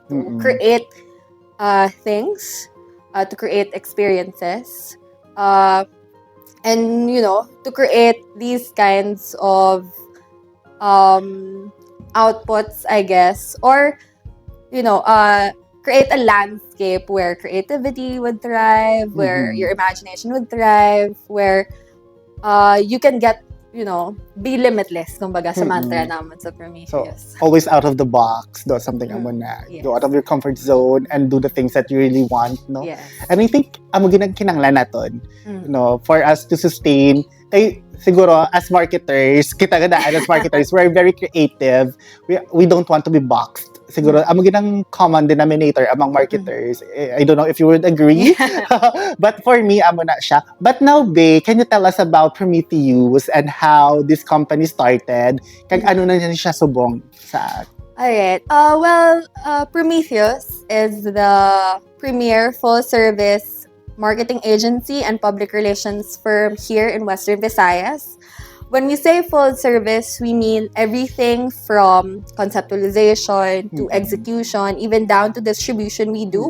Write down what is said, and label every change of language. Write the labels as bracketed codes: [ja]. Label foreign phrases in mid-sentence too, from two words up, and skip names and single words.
[en] To create things, to create experiences, and to create these kinds of outputs, I guess, or create a landscape where creativity would thrive, where your imagination would thrive, where you can get, be limitless, [hil] kumbaga, sa mantra naman sa Prometheus. [en] So, always out of the box, do something [hil] amo na. [en] Yes. Go out of your comfort zone and do the things that you really want, no? Yes. And I think, [hil] amo kinanglan naton, [en] for us to sustain, kay siguro, as marketers, [hil] kita gadaan [en] as marketers, we're very creative. We don't want to be boxed. [hil] Siguro, amo ginang [en] common denominator among marketers. I don't know if you would agree. But for me, [hil] amo na siya. [en] But now, Bea, can you tell us about Prometheus and how this company started? [hil] Kag ano na siya subong sa... [en] Alright. Prometheus is the premier full-service marketing agency and public relations firm here in Western Visayas. When we say full service, we mean everything from conceptualization to execution, even down to distribution we do.